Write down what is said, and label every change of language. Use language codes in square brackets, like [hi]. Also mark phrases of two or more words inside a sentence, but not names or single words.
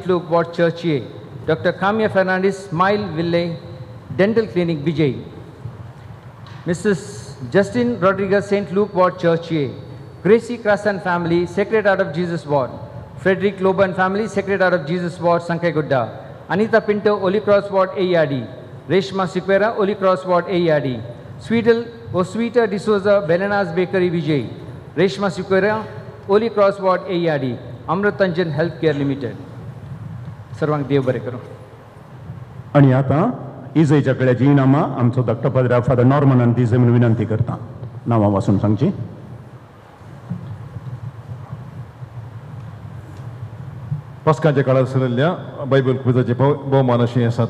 [en] Luke Ward Church A. Dr. Kamya Fernandez, Smile Ville Dental Clinic, Vijay. Mrs. Justin Rodriguez, St. Luke Ward Church A. Gracie Krasan family, Sacred Heart of Jesus Ward. Frederick Loban family, Sacred Heart of Jesus Ward, Sankai Gudda. Anita Pinto, Holy Cross Ward, AERD. Reshma Siquera, Holy Cross Ward, AERD. Sweetal Oswita D'Souza, Belena's Bakery, Vijay. Reshma Siquera, Holy Cross Ward, AERD. Amrutanjan Healthcare Limited. [kok] सर्वांक देव बरें करूं. आणि आता इजेच्या कडे जीनामा आमचो दत्तपदरा फादर नॉर्मनान दिजे म्हणून विनंती करता. नांवां वाचून सांगची. पस्काच्या काळात सरल्ल्या बायबल क्विजाचे भोवमान अशी आसात.